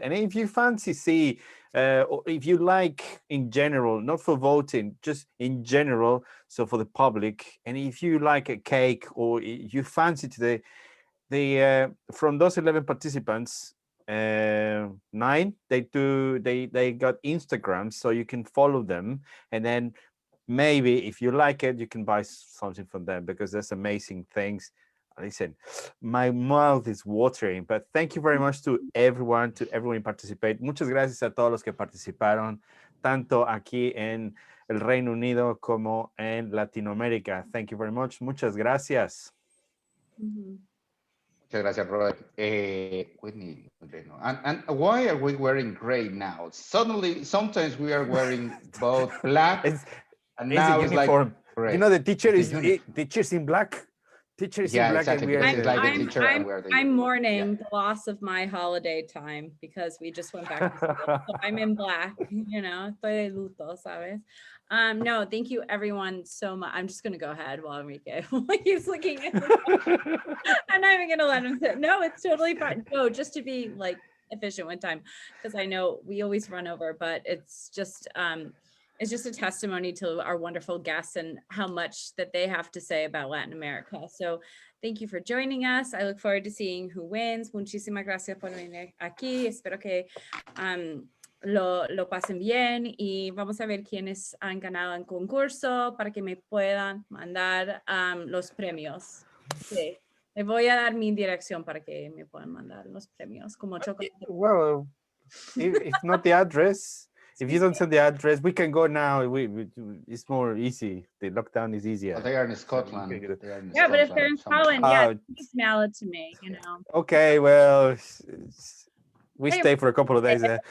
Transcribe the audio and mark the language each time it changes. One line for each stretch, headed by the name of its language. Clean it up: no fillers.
English: And if you fancy or if you like in general, not for voting, just in general, so for the public, and if you like a cake or you fancy today, from those 11 participants, 9 they got Instagrams, so you can follow them, and then maybe if you like it, you can buy something from them, because there's amazing things. Listen, my mouth is watering, but thank you very much to everyone participate.
Spanish: Muchas gracias a todos los que participaron, tanto aquí en el Reino Unido como en Latinoamérica.
English: Thank you very much.
Spanish: Muchas gracias. Muchas gracias, Robert.
English: Whitney, and why are we wearing gray now? Suddenly, sometimes we are wearing both black, and now it's like gray. You know, the teacher's in black. Teachers in black, exactly. And I'm mourning the loss of my holiday time, because we just went back to school. So I'm in black, you know,
Spanish: estoy de luto, ¿sabes?
English: No, thank you everyone so much. I'm just gonna go ahead while Enrique keeps looking at me. I'm not even gonna let him sit. No, it's totally fine. No, just to be like efficient with time, because I know we always run over, but it's just a testimony to our wonderful guests and how much that they have to say about Latin America. So thank you for joining us. I look forward to seeing who wins.
Spanish: Muchísimas gracias por venir aquí. Espero que lo pasen bien, y vamos a ver quiénes han ganado el concurso para que me puedan mandar los premios. Sí. Le voy a dar mi dirección para que me puedan mandar los premios. Como chocolate.
English: Well, if not the address, if you don't send the address, we can go now. It's more easy. The lockdown is easier. Well, they are in Scotland. But if they're in Scotland, just mail it to me, you know. Okay, well, we stay for a couple of days there.